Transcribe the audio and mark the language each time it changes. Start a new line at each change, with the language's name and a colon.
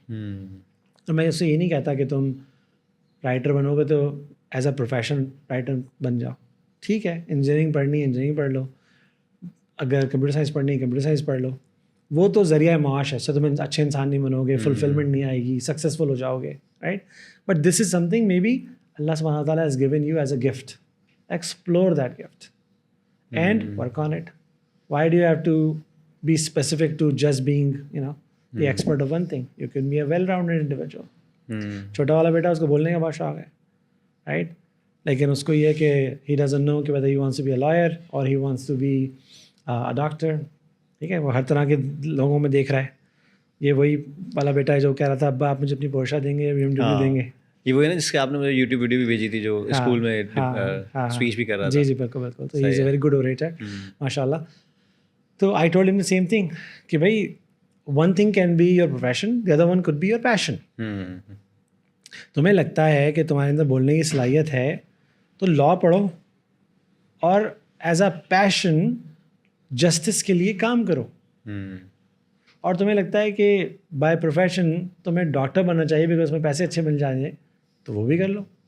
Urdu: تو میں اس سے یہ نہیں کہتا کہ تم رائٹر بنو گے تو
English: as a profession
Urdu: رائٹر بن جاؤ. ٹھیک ہے, انجینئرنگ پڑھنی ہے انجینئرنگ پڑھ لو, اگر کمپیوٹر سائنس پڑھنی ہے کمپیوٹر سائنس پڑھ لو. وہ تو ذریعہ معاش ہے, اس سے تم اچھے انسان نہیں بنو گے, فلفلمنٹ نہیں آئے گی, سکسیزفل ہو جاؤ گے, right.
English: But this is something may be اللہ سبحانہ تعالیٰ has given you as a gift. Explore that gift and work on it. Why do you have to be specific to just being, the expert of one thing? You can be a well-rounded individual.
Urdu: چھوٹا والا بیٹا اس کو بولنے کا بہت شوق ہے, right. لیکن اس کو یہ کہ
English: he doesn't know کہ whether he wants to be a lawyer or he wants to be a doctor.
Urdu: ٹھیک ہے, وہ ہر طرح کے لوگوں میں دیکھ رہا ہے. یہ وہی والا بیٹا ہے جو کہہ رہا تھا ابا آپ مجھے اپنی پورشا دیں گے, BMW دیں گے. یہ وہی نا جس کے آپ نے مجھے یوٹیوب ویڈیو بھی بھیجی تھی جو اسکول میں اسپیچ بھی کر رہا تھا. جی بالکل بالکل. تو
English: he is a very good orator
Urdu: ماشاء اللہ.
English: تو I told him the same thing
Urdu: کہ بھائی
English: One thing can be your profession, the other one could be your passion.
Urdu: تمہیں لگتا ہے کہ تمہارے اندر بولنے کی صلاحیت ہے تو لاء پڑھو اور
English: as a passion
Urdu: جسٹس کے لیے کام کرو. اور تمہیں لگتا ہے کہ
English: by profession
Urdu: تمہیں ڈاکٹر بننا چاہیے بیکاز اس میں پیسے اچھے مل جائیں تو وہ بھی کر لو.